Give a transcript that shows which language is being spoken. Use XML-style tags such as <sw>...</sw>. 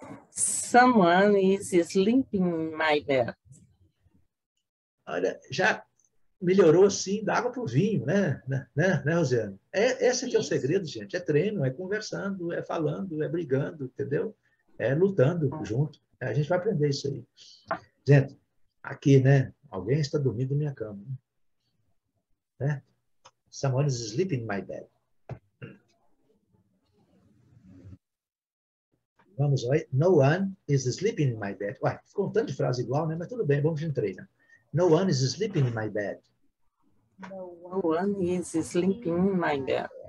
<en>Someone is sleeping in my bed.</en> <pt>Olha, já melhorou assim da água para o vinho, né, Rosiane? Esse aqui é o segredo, gente. É treino, é conversando, é falando, é brigando, entendeu? É lutando junto. A gente vai aprender isso aí. Gente, aqui, né? Alguém está dormindo na minha cama. Né?</pt> <en>Someone is sleeping in my bed.</en> <pt>Vamos lá.</pt> <en>No one is sleeping in my bed.</en> <pt>Ué, ficou um tanto de frase igual, né? Mas tudo bem, vamos de treino.</pt> <en>No one is sleeping in my bed. No one is sleeping in my bed.</en>